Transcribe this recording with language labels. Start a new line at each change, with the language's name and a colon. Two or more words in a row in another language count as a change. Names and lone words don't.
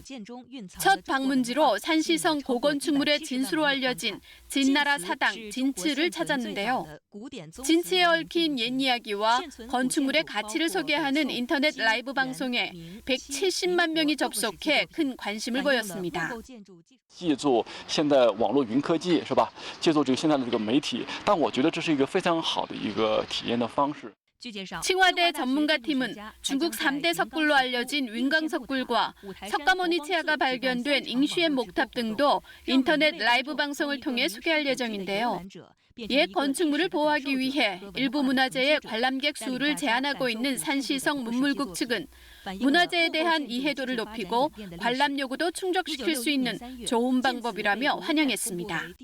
Korean: 첫 방문지로 산시성 고건축물의 진수로 알려진 진나라 사당 진츠를 찾았는데요. 진츠에 얽힌 옛 이야기와 건축물의 가치를 소개하는 인터넷 라이브 방송에 170만 명이 접속해 큰 관심을 보였습니다.
Chinese: 借助现代网络云科技是吧？借助这个现在的这个媒体，但我觉得这是一个非常好的一个体验的方式。
Korean: 칭화대 전문가팀은 중국 3대 석굴로 알려진 윈강석굴과 석가모니 치아가 발견된 잉슈엔 목탑 등도 인터넷 라이브 방송을 통해 소개할 예정인데요. 옛 건축물을 보호하기 위해 일부 문화재의 관람객 수를 제한하고 있는 산시성 문물국 측은 문화재에 대한 이해도를 높이고 관람 요구도 충족시킬 수 있는 좋은 방법이라며 환영했습니다.